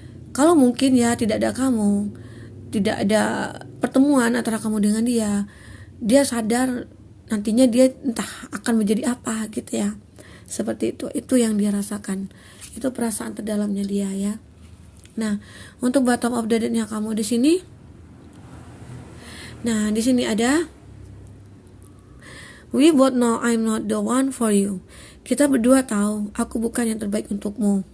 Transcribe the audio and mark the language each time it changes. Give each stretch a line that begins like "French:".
Indonesian: Kalau mungkin ya tidak ada kamu, tidak ada pertemuan antara kamu dengan dia sadar nantinya dia entah akan menjadi apa gitu ya. Seperti itu yang dia rasakan. Itu perasaan terdalamnya dia ya. Nah, untuk
English: bottom of the deck-
Indonesian: nya kamu di sini. Nah, di sini ada
English: we both know I'm not the one for you.
Indonesian: Kita berdua tahu aku bukan yang terbaik untukmu.